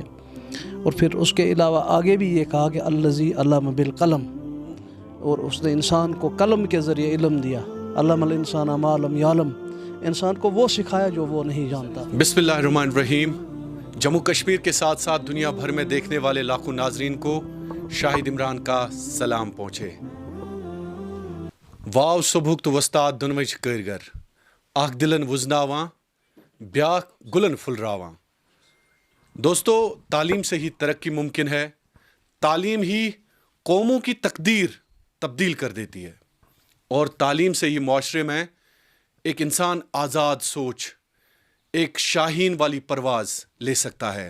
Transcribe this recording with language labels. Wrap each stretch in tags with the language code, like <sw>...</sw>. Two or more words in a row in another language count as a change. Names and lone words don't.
<ur>اور پھر اس کے علاوہ آگے بھی یہ کہا کہ</ur> <ar>الذی علم بالقلم،</ar> <ur>اور اس نے انسان کو قلم کے ذریعے علم دیا.</ur> <ar>علم الانسان ما لم یعلم،</ar> <ur>انسان کو وہ سکھایا جو وہ نہیں جانتا.</ur> <ar>بسم اللہ الرحمن الرحیم.</ar> <ur>جموں کشمیر کے ساتھ ساتھ دنیا بھر میں دیکھنے والے لاکھوں ناظرین کو شاہد عمران کا سلام پہنچے.</ur> <ks>واو صبحک تو وستاد دنوچ کارگر، اخ دلن وزناواں بیاکھ گلن پھلراواں.</ks> <ur>دوستو، تعلیم سے ہی ترقی ممکن ہے. تعلیم ہی قوموں کی تقدیر تبدیل کر دیتی ہے، اور تعلیم سے ہی معاشرے میں ایک انسان آزاد سوچ، ایک شاہین والی پرواز لے سکتا ہے.</ur>